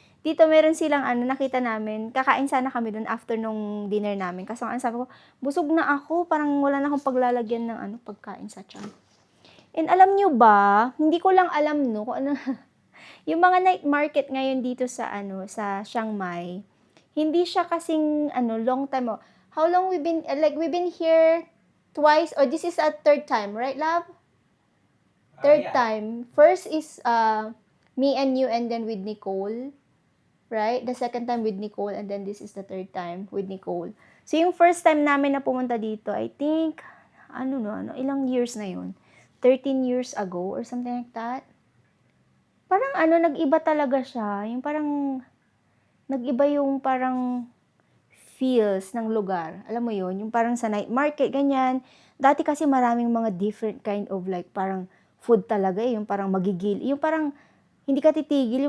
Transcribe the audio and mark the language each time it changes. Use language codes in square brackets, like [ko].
[tl] Dito meron silang nakita namin, kakain sana kami dun after nung dinner namin. Kasi ang sabi ko, busog na ako, parang wala na akong paglalagyan ng pagkain sa tiyan. And alam nyo ba, hindi ko lang alam kung yung mga night market ngayon dito sa sa Chiang Mai, hindi siya kasing long time. [en] How long we've been here twice, or this is our third time, right, love? Third Yeah. time. First is me and you, and then with Nicole, right? The second time with Nicole, and then this is the third time with Nicole. [tl] So yung first time namin na pumunta dito, [en] I think [tl] ilang years na yun? [en] 13 years ago or something like that. [tl] Parang nag-iba talaga siya. Yung parang nag-iba yung parang feels ng lugar. Alam mo yun? Yung parang sa night market, ganyan. Dati kasi maraming mga [en] different kind of like [tl] parang food talaga Yung parang magigil. Yung parang hindi ka titigil.